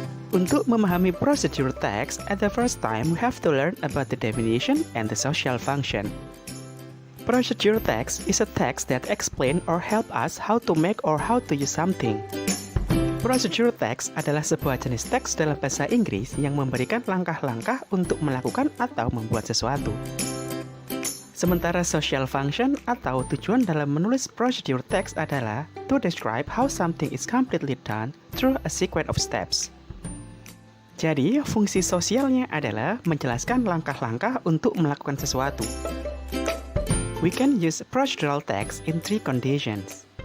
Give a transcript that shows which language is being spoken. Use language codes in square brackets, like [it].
[id] Untuk Untuk memahami [en] procedure text, at the first time we have to learn about the definition and the social function. Procedure text is a text that explain or help us how to make or how to use something. [id] Procedure text adalah sebuah jenis teks dalam bahasa Inggris yang memberikan langkah-langkah untuk melakukan atau membuat sesuatu. Sementara social function atau tujuan dalam menulis procedure text adalah [en] to describe how something is completely done through a sequence of steps. [id] Jadi, fungsi sosialnya adalah menjelaskan langkah-langkah untuk melakukan sesuatu. [en] We can use procedural text in 3 conditions.